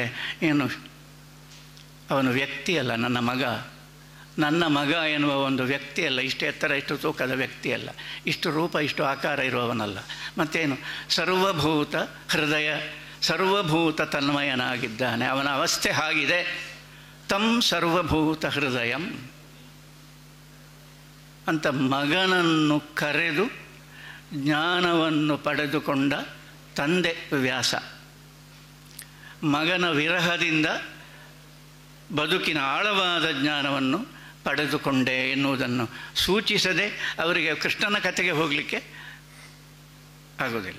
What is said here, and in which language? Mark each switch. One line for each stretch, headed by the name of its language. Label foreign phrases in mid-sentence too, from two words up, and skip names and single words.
Kannada: ಏನು ಅವನು ವ್ಯಕ್ತಿಯಲ್ಲ, ನನ್ನ ಮಗ ಎನ್ನುವ ಒಂದು ವ್ಯಕ್ತಿಯಲ್ಲ, ಇಷ್ಟು ಎತ್ತರ ಇಷ್ಟು ತೂಕದ ವ್ಯಕ್ತಿಯಲ್ಲ, ಇಷ್ಟು ರೂಪ ಇಷ್ಟು ಆಕಾರ ಇರುವವನಲ್ಲ. ಮತ್ತೇನು? ಸರ್ವಭೂತ ಹೃದಯ, ಸರ್ವಭೂತ ತನ್ಮಯನಾಗಿದ್ದಾನೆ. ಅವನ ಅವಸ್ಥೆ ಆಗಿದೆ.
Sanskrit: ತಂ ಸರ್ವಭೂತ ಹೃದಯಂ
Kannada: ಅಂತ ಮಗನನ್ನು ಕರೆದು ಜ್ಞಾನವನ್ನು ಪಡೆದುಕೊಂಡ ತಂದೆ ವ್ಯಾಸ. ಮಗನ ವಿರಹದಿಂದ ಬದುಕಿನ ಆಳವಾದ ಜ್ಞಾನವನ್ನು ಪಡೆದುಕೊಂಡೆ ಎನ್ನುವುದನ್ನು ಸೂಚಿಸದೆ ಅವರಿಗೆ ಕೃಷ್ಣನ ಕಥೆಗೆ ಹೋಗಲಿಕ್ಕೆ ಆಗೋದಿಲ್ಲ.